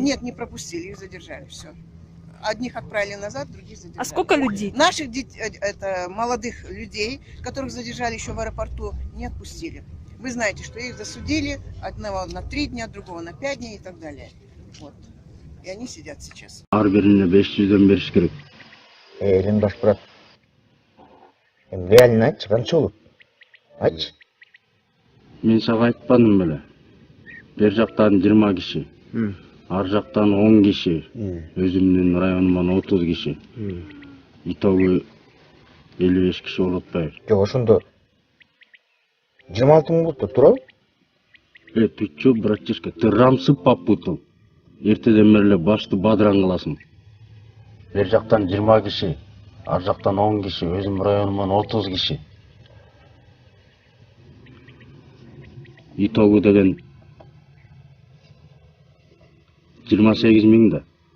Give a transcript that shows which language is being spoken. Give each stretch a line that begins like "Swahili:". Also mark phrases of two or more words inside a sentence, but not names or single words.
Russian: Нет, не пропустили, их задержали, все. Одних отправили назад, других задержали. А сколько людей? Наших это молодых людей, которых задержали еще в аэропорту, не отпустили. Вы знаете, что их засудили, одного на 3 дня, другого на 5 дней и так далее. Вот. И они сидят сейчас.
Kyrgyz: Ар бирине 500дөн бериш керек. Элин баш брат. Реально айтчы, канча болот? Айтчы. Мен сага айтпадым беле. Бер жактан 20 киши. Ар жактан 10 киши. Өзүмдүн районуман 30 киши. Итогу 55 киши болуп атпайбы? Жок, ошондо 26 мың болуп да туурабы?
Russian: Ты чё, братишка, ты рамсып попутал.
Kyrgyz: Эртеден бери эле башты бадыран кыласың. Бер жактан 20 киши, ар жактан 10 киши, өзүм районуман 30 киши. Итогу деген 28 миң да.